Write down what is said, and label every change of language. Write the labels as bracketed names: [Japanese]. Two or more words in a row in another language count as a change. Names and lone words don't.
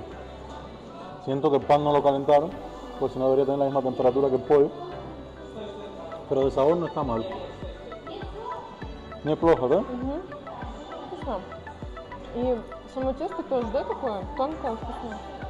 [Spanish] Siento que el pan no lo calentaron, pues si no debería tener la misma temperatura que el pollo. Pero de sabor no está mal. [Russian] Неплохо, да? Угу. Вкусно. И само тесто тоже, да, такое тонкое, вкусное?